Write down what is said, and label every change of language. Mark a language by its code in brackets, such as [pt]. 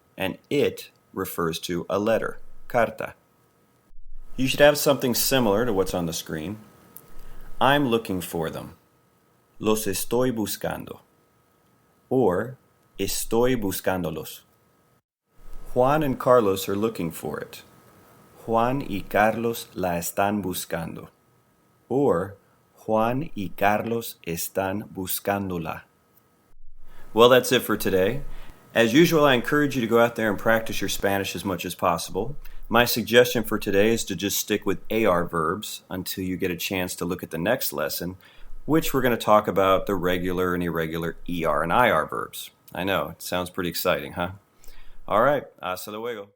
[en] And it refers to a letter, carta. You should have something similar to what's on the screen. I'm looking for them. [es] Los estoy buscando. [en] Or [es] estoy buscándolos. [en] Juan and Carlos are looking for it. [es] Juan y Carlos la están buscando. Or Juan y Carlos están buscándola. [en] Well, that's it for today. As usual, I encourage you to go out there and practice your Spanish as much as possible. My suggestion for today is to just stick with AR verbs until you get a chance to look at the next lesson, which we're going to talk about the regular and irregular ER and IR verbs. I know, it sounds pretty exciting, huh? All right, [es] hasta luego.